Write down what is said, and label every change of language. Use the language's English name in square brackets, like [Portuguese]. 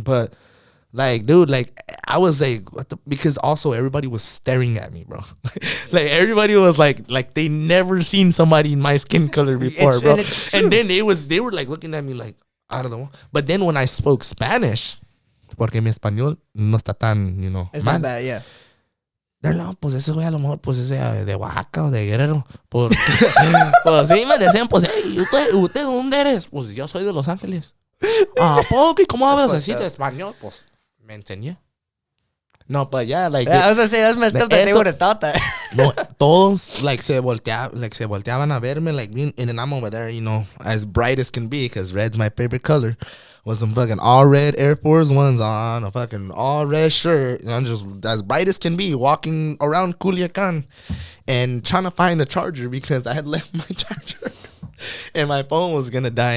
[English] But like, dude, like I was like, what the? Because also everybody was staring at me, bro. Like everybody was like they never seen somebody in my skin color before, bro. And then they were like looking at me like out of the wall. But then when I spoke Spanish. [Spanish] Porque mi español no está tan, [English] you know, It's [Spanish] mal. [English] not bad, yeah. They're like, [Spanish] pues ese güey a lo mejor, pues ese de Oaxaca o de Guerrero. Pues sí me decían, pues, hey, ¿usted dónde eres? Pues yo soy de Los Ángeles. ¿A poco? ¿Y cómo hablas así de español? Pues me enseñé. [English] No, but yeah, like. Yeah, I was gonna say, that's messed up that they would have thought that. [Spanish] No, todos, [English] like, [Spanish] se volteaban a verme, [English] like, and I'm over there, you know, as bright as can be, because red's my favorite color. With some fucking all red Air Force Ones on, a fucking all red shirt, and I'm just as bright as can be, walking around Culiacan and trying to find a charger because I had left my charger and my phone was gonna die.